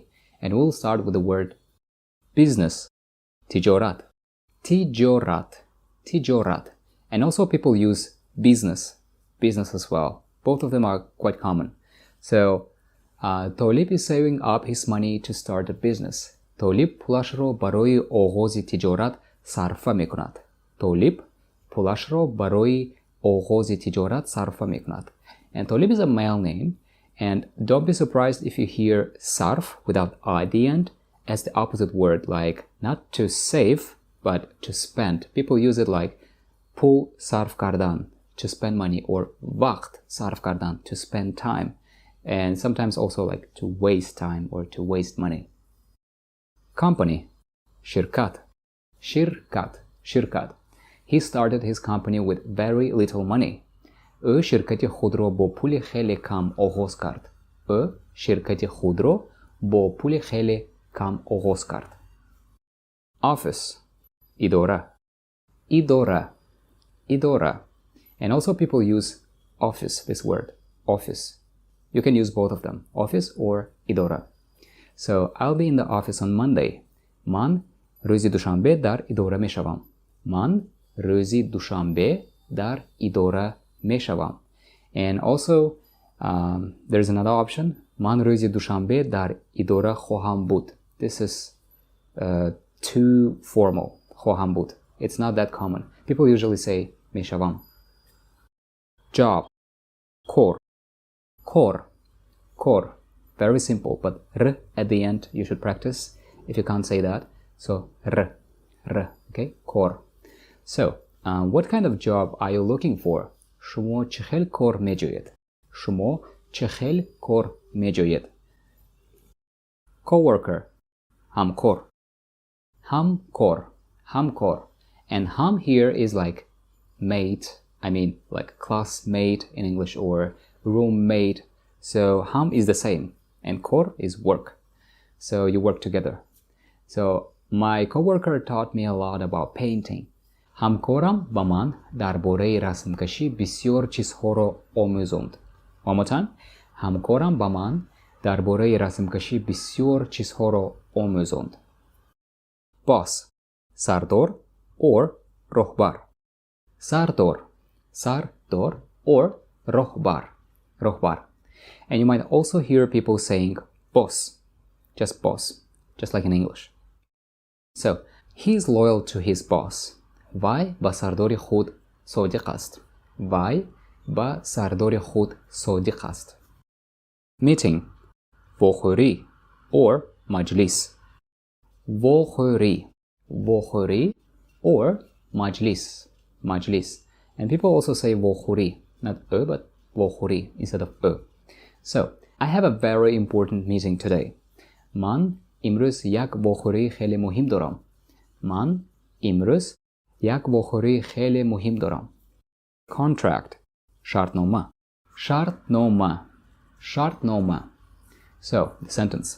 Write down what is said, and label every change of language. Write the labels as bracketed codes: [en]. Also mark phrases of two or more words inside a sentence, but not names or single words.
[en] And we'll start with the word business, [tg] тиҷорат, тиҷорат. [en] And also people use business as well. Both of them are quite common. So, Толиб is saving up his money to start a business. [tg] Толиб пулашро барои оғози тиҷорат сарфа мекунад. Толиб пулашро барои оғози тиҷорат сарфа мекунад. [en] And Толиб is a male name, and don't be surprised if you hear sarf without I at the end as the opposite word, like not to save, but to spend. People use it like [tg] пул сарф кардан, [en] to spend money, or [tg] вақт сарф кардан, [en] to spend time, and sometimes also like to waste time or to waste money. Company, shirkat. He started his company with very little money. [tg] ӯ ширкати худро бо пули хеле кам оғоз кард. [en] Office, idora. And also people use office, this word, office. You can use both of them, office or idora. So, I'll be in the office on Monday. [tg] Ман рӯзи душанбе дар идора мешавам. Рӯзи душанбе дар идора мешавам. [en] And also, there's another option. [tg] Ман рӯзи душанбе дар идора хоҳам буд. [en] This is too formal. [tg] хоҳам буд. [en] It's not that common. People usually say мешавам. Job. [tg] Kor. [en] Very simple, but r at the end you should practice if you can't say that. So r, okay, kor. So, what kind of job are you looking for? [tg] Шумо чӣ хел кор меҷоед? [en] Coworker, ҳамкор. And ham here is like mate, I mean like classmate in English, or roommate. So ham is the same and kor is work. So you work together. So my coworker taught me a lot about painting. [tg] ҳамкорам ба ман дар бораи расмкашӣ бисёр чизҳоро омӯзонд. [en] One more time. [tg] ҳамкорам ба ман дар бораи расмкашӣ бисёр чизҳоро омӯзонд. [en] Boss, [tg] сардор or роҳбар. [en] Сардор or роҳбар. And you might also hear people saying boss, just like in English. So, he is loyal to his boss. [tg] Вай ба сардори худ содиқ аст. [en] Meeting, [tg] вохӯрӣ or маҷлис. вохӯрӣ or маҷлис. [en] And people also say вохӯрӣ, not ö, but вохӯрӣ instead of ö. So, I have a very important meeting today. [tg] Ман имрӯз як вохӯрии хеле муҳим дорам. [en] Contract, шартнома. So, the sentence.